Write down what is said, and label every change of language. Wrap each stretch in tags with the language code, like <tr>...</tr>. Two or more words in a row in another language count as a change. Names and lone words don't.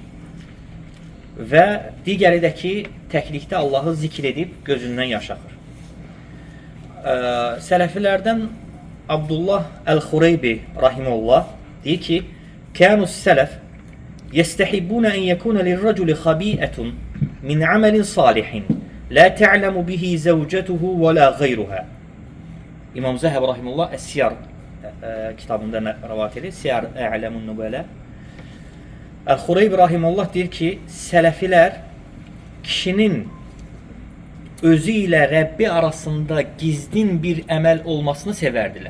<az>Və digəri də ki, təklikdə Allahı zikr edib gözündən yaş axır. Sələfilərdən Abdullah Əl-Xureybi rahimehullah deyir ki,</az> <ar>كان السلف يستحبون أن يكون للرجل خبيئة من عمل صالح لا تعلم به زوجته ولا غيرها.</ar> <az>İmam Zəhəb rahimehullah Es-Siyar kitabında rəvat edir. Siyar A'lamun Nubala. Əl-Xureybi rahimehullah deyir ki, sələfilər kişinin özü ilə Rəbbi arasında gizlin bir əməl olmasını sevərdilər.</az>